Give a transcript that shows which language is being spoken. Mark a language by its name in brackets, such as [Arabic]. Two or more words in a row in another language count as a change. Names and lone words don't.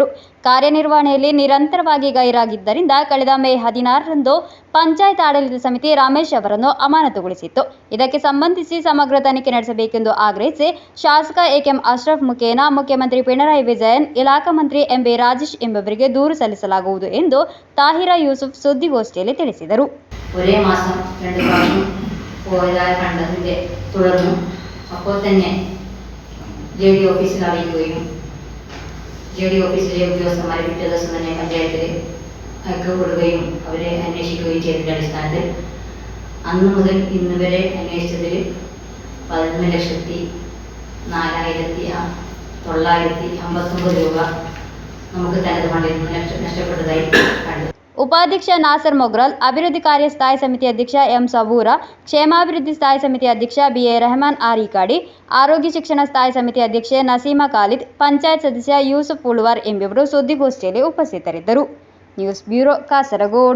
[Kannada] ಕಾರ್ಯನಿರ್ವಹಣೆಯಲ್ಲಿ ನಿರಂತರವಾಗಿ ಗೈರಾಗಿದ್ದರಿಂದ ಕಳೆದ ಮೇ 16ರಂದು ಪಂಚಾಯತ್ ಆಡಳಿತ ಸಮಿತಿ ರಮೇಶ್ ಅವರನ್ನು ಅಮಾನತುಗೊಳಿಸಿತ್ತು. ಇದಕ್ಕೆ ಸಂಬಂಧಿಸಿ ಸಮಗ್ರ ತನಿಖೆ ನಡೆಸಬೇಕೆಂದು ಆಗ್ರಹಿಸಿ ಶಾಸಕ ಎಕೆಎಂ ಅಶ್ರಫ್ ಮುಖೇನ ಮುಖ್ಯಮಂತ್ರಿ ಪಿಣರಾಯಿ ವಿಜಯನ್, ಇಲಾಖಾ ಮಂತ್ರಿ ಎಂಬಿ ರಾಜೇಶ್ ಎಂಬವರಿಗೆ ದೂರು ಸಲ್ಲಿಸಲಾಗುವುದು ಎಂದು ತಾಹಿರಾ ಯೂಸುಫ್ സുദ്ദിഗോഷ്ഠിയിൽ ತಿಳಿಸಿದರು. [Malayalam] ഒരേ മാസം 2 പ്രാവശ്യം പോയതായി കണ്ടതിന്റെ തുടർന്ന് അപ്പോൾ തന്നെ JD ഓഫീസിൽ അറിയിക്കുകയും JD ഓഫീസിലെ ഉദ്യോഗസ്ഥന്മാരെ പിറ്റേ ദിവസം തന്നെ പഞ്ചായത്തിൽ അയക്കപ്പെടുകയും അവരെ അന്വേഷിക്കുകയും ചെയ്തതിന്റെ അടിസ്ഥാനത്തിൽ അന്ന് മുതൽ ഇന്ന് വരെ അന്വേഷിച്ചതിൽ 11,04,959 രൂപ നമുക്ക് തനത് ഫണ്ടിൽ നിന്ന് നഷ്ടപ്പെട്ടതായി കണ്ടു. [Kannada] ಉಪಾಧ್ಯಕ್ಷ ನಾಸರ್ ಮೊಗ್ರಾಲ್, ಅಭಿವೃದ್ಧಿ ಕಾರ್ಯ ಸ್ಥಾಯಿ ಸಮಿತಿ ಅಧ್ಯಕ್ಷ ಎಂ ಸಬೂರ, ಕ್ಷೇಮಾಭಿವೃದ್ಧಿ ಸ್ಥಾಯಿ ಸಮಿತಿ ಅಧ್ಯಕ್ಷ ಬಿಎ ರೆಹಮಾನ್ ಆರಿಕಾಡಿ, ಆರೋಗ್ಯ ಶಿಕ್ಷಣ ಸ್ಥಾಯಿ ಸಮಿತಿ ಅಧ್ಯಕ್ಷೆ ನಸೀಮಾ ಖಾಲಿದ್, ಪಂಚಾಯತ್ ಸದಸ್ಯ ಯೂಸುಫ್ ಉಳ್ವಾರ್ ಎಂಬಿವರು ಸುದ್ದಿಗೋಷ್ಠಿಯಲ್ಲಿ ಉಪಸ್ಥಿತರಿದ್ದರು. ನ್ಯೂಸ್ ಬ್ಯೂರೋ, ಕಾಸರಗೋಡು.